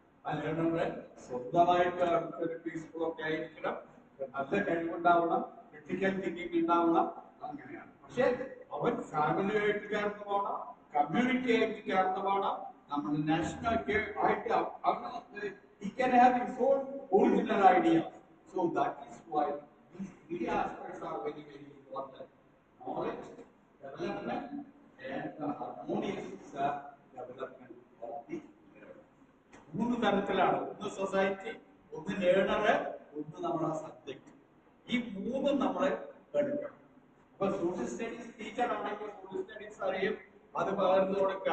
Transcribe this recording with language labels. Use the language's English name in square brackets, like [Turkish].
[Malayalam] അല്ലാതെ സ്വന്തമായിട്ട് അവർക്കൊരു പീസ്ഫുൾ ഒക്കെ ആയിരിക്കണം, നല്ല കഴിവുണ്ടാവണം, ക്രിട്ടിക്കൽ തിങ്കിങ് ഉണ്ടാവണം, അങ്ങനെയാണ്. പക്ഷെ അവൻ ഫാമിലിയായിട്ട് ചേർന്ന് പോകണം, കമ്മ്യൂണിറ്റി ആയിട്ട് ചേർന്ന് പോകണം, നമ്മുടെ നാഷണൽ ആയിട്ട് അങ്ങനെ [English] he can have his own original idea. So that is why these three aspects are very, very important: knowledge, development, and the harmonious development of the learner. [Malayalam] മൂന്ന് തരത്തിലാണ്: ഒന്ന് സൊസൈറ്റി, ഒന്ന് ലേണറ്, ഒന്ന് നമ്മുടെ സബ്ജക്ട്. ഈ മൂന്നും നമ്മളെ പഠിക്കണം. അപ്പൊ സോഷ്യൽ സ്റ്റഡീസ് ടീച്ചർ ആണെങ്കിൽ സോഷ്യൽ സ്റ്റഡീസ് അറിയും, അത് പകർന്നു കൊടുക്കുക.